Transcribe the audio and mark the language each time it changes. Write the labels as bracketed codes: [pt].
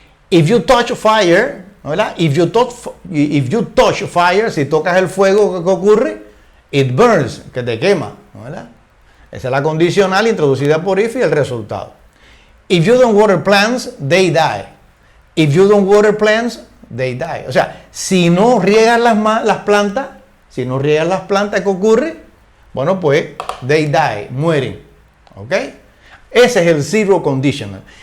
[en] If you touch fire, [es] ¿no, verdad? [en] If you touch fire, [es] si tocas el fuego, ¿qué ocurre? [en] It burns, [es] que te quema, ¿no, verdad? Esa es la condicional introducida por if y el resultado. [en] If you don't water plants, they die. If you don't water plants, they die. [es] O sea, si no riegas las plantas, ¿qué ocurre? Bueno, pues, [en] they die, [es] mueren. ¿Ok? Ese es el zero conditional.